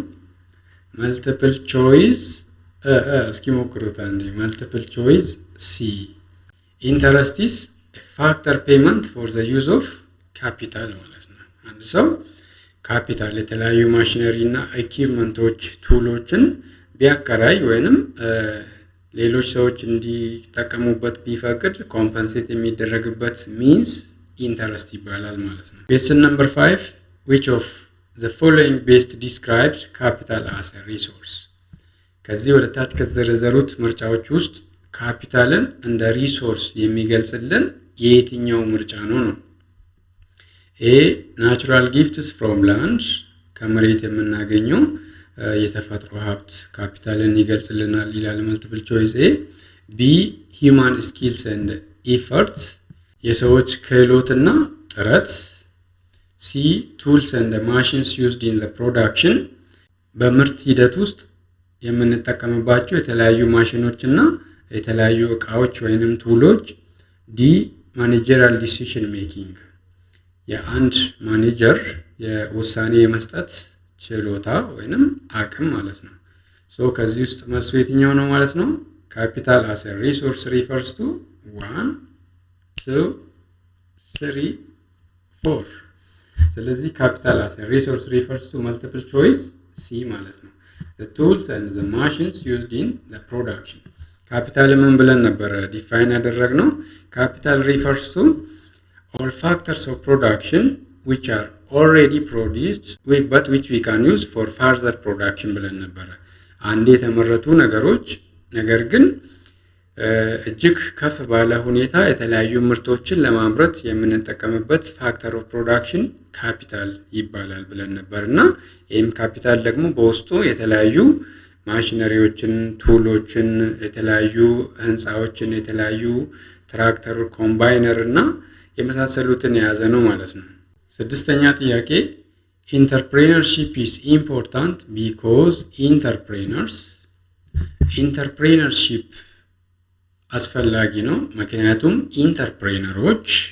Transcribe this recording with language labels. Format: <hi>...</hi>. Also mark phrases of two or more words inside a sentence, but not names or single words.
<en>multiple choice</en> <am>እስኪ ሞክሩት አንዴ።</am> <en>multiple choice C interest is factor payment for the use of capital</en> <am>ማለት ነው። አንድ ሰው ካፒታል የተለያዩ ማሽነሪ እና ኢኩዊፕመንቶች ቱሎችን ቢያከራይ ወይንም ሌሎች ሰዎች እንዲጠቀሙበት ቢፈቅድ ኮምፐንሴት የሚደረግበት</am> <en>means interest</en> <am>ይባላል ማለት ነው።</am> <en>Question number 5 which of the following best describes capital as a resource?</en> <am>ከዚህ ወደ ታች ከተዘረዘሩት ምርጫዎች ውስጥ ካፒታልን እንደ ሪሶርስ የሚገልጽልን የየትኛው ምርጫ ነው?</am> <en>A natural gifts from land</en> <am>ከመሬት የምናገኘው የተፈጥሮ ሀብት ካፒታልን ይገልጽልናል ይላል</am> <en>multiple choice A። B human skills and efforts</en> <am>የሰዎች ክህሎትና ጥረት።</am> <en>C tools and machines used in the production</en> <am>በምርት ሂደት ውስጥ የምንጠቀምባቸው የተለያዩ ማሽኖችና የተለያዩ እቃዎች ወይንም ቱሎች።</am> <en>D managerial decision making</en> <am>የአንድ ማኔጀር የውሳኔ የመስጠት ችሎታ ወይንም አቅም ማለት ነው። ሶ ከዚህ ውስጥ መልሱ የትኛው ነው ማለት ነው?</am> <en>ካፒታል as a resource refers to 1 2 3 4</en> <am>ስለዚህ ካፒታል</am> <en>as a resource refers to multiple choice C</en> <am>ማለት ነው።</am> <en>the tools and the machines used in the production</en> <am>ካፒታል ምን ብለን ነበር ዲፋይን ያደረግነው?</am> <en>ካፒታል refers to all factors of production which are already produced but which we can use for further production</en> <am>ብለን ነበር። አንዴ የተመረቱ ነገሮች ነገር ግን እጅግ ከፍ ባለ ሁኔታ የተለያዩ ምርቶችን ለማምረት የምንጠቀምበት</am> <en>factor of production</en> <am>ካፒታል ይባላል ብለን ነበርና ይህም ካፒታል ደግሞ በውስጡ የተለያዩ ማሽነሪዎችን፣ ቱሎችን፣ የተለያዩ ህንፃዎችን፣ የተለያዩ ትራክተር፣ ኮምባይነር እና የመሳሰሉትን የያዘ ነው ማለት ነው። ስድስተኛ ጥያቄ</am> <en>entrepreneurship is important because</en> <am>ኢንተርፕሬነርሺፕ አስፈላጊ ነው ምክንያቱም ኢንተርፕሬነሮች</am>